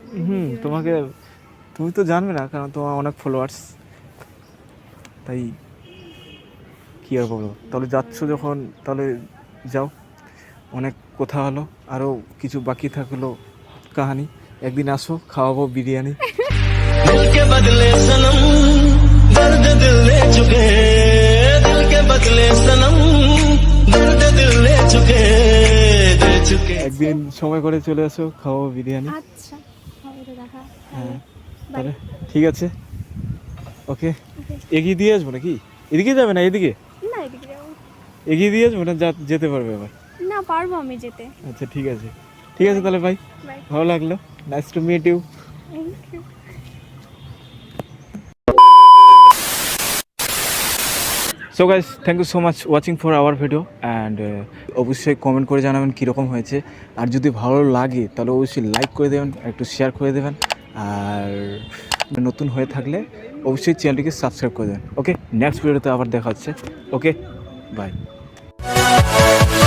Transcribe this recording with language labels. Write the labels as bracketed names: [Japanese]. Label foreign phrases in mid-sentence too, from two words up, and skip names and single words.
[Bangla] তোমাকে, তুমি তো জানবে না কারণ তোমার অনেক ফলোয়ার্স, তাই কী আর বলবো, তাহলে যাচ্ছ যখন তাহলে যাও। অনেক কথা হলো, আরও কিছু বাকি থাকলো কাহানি। একদিন আসো, খাওয়াবো বিরিয়ানি। [Hindi] दिल के बदले सनम दर्द दिल ले चुके दिल के बदले सनम दर्द दिल ले चुके दे चुके [Bangla] একদিন সময় করে চলে আসো, খাওয়াবো বিরিয়ানি। আচ্ছা হবে তো দেখা। হ্যাঁ বাই। তাহলে ঠিক আছে, ওকে। এগিয়ে দিয়ে আসবো নাকি? এদিকে যাবে না এদিকে? না এদিকে যাবো। এগিয়ে দিয়ে আসবো না যেতে পারবে আবার? না পারবো আমি যেতে। আচ্ছা ঠিক আছে, ঠিক আছে তাহলে ভাই, বাই। ভালো লাগলো, [English] nice to meet you. thank you. so guys, thank you so much watching for our video and [Bangla] অবশ্যই কমেন্ট করে জানাবেন কীরকম হয়েছে। আর যদি ভালো লাগে তাহলে অবশ্যই লাইক করে দেবেন, একটু শেয়ার করে দেবেন। আর নতুন হয়ে থাকলে অবশ্যই চ্যানেলটিকে সাবস্ক্রাইব করে দেবেন। ওকে, নেক্সট ভিডিওতে আবার দেখা হচ্ছে। ওকে, বাই।